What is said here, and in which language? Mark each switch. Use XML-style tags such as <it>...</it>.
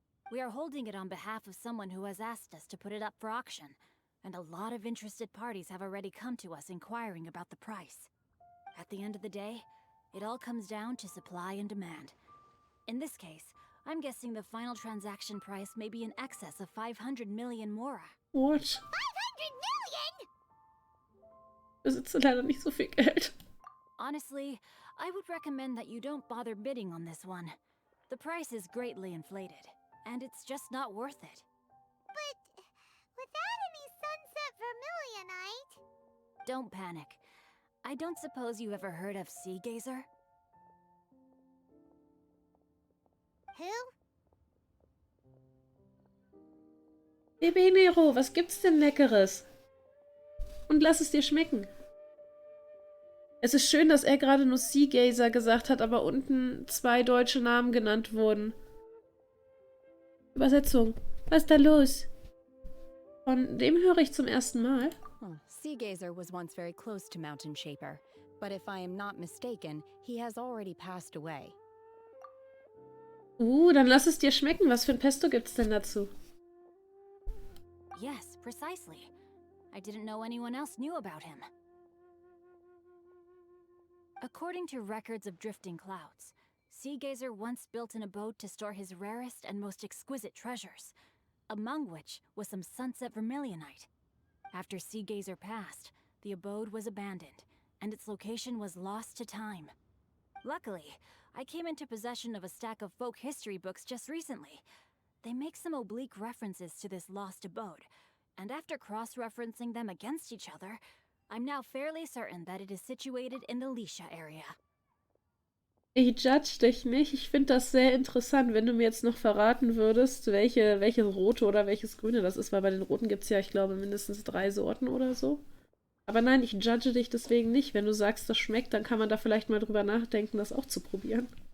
<en>We are holding it on behalf of someone who has asked us to put it up for auction, and a lot of interested parties have already come to us inquiring about the price. At the end of the day, it all comes down to supply and demand. In this case, I'm guessing the final transaction price may be in excess of 500 million Mora. What? 500 million?!</en> <de>Besitze leider nicht so viel Geld.</de> <en>Honestly, I would recommend that you don't bother bidding on this one. The price is greatly inflated, and it's just not worth it. But without any Sunset Vermilionite... Don't panic. I don't suppose you ever heard of Sea Gazer? Who?</en> <de>Baby Nero, was gibt's denn Leckeres? Und lass es dir schmecken. Es ist schön, dass er gerade nur Sea Gazer gesagt hat, aber unten 2 deutsche Namen genannt wurden. Übersetzung. Was ist da los? Von dem höre ich zum ersten Mal.</de> <en>Sea Gazer was once very close to Mountain Shaper, but if I am not mistaken, he has already passed away.</en> <de>Dann lass es dir schmecken. Was für ein Pesto gibt's denn dazu?</de> <en>Yes, precisely. I didn't know anyone else knew about him. According to records of drifting clouds, Sea Gazer once built an abode to store his rarest and most exquisite treasures, among which was some Sunset Vermilionite. After Sea Gazer passed, the abode was abandoned, and its location was lost to time. Luckily, I came into possession of a stack of folk history books just recently. They make some oblique references to this lost abode, and after cross-referencing them against each other, I'm now fairly certain that it is situated in the Lisha area.</en> <de>Ich judge dich nicht. Ich finde das sehr interessant, wenn du mir jetzt noch verraten würdest, welche rote oder welches grüne das ist, weil bei den roten gibt es ja, ich glaube, mindestens 3 Sorten oder so. Aber nein, ich judge dich deswegen nicht. Wenn du sagst, das schmeckt, dann kann man da vielleicht mal drüber nachdenken, das auch zu probieren.</de>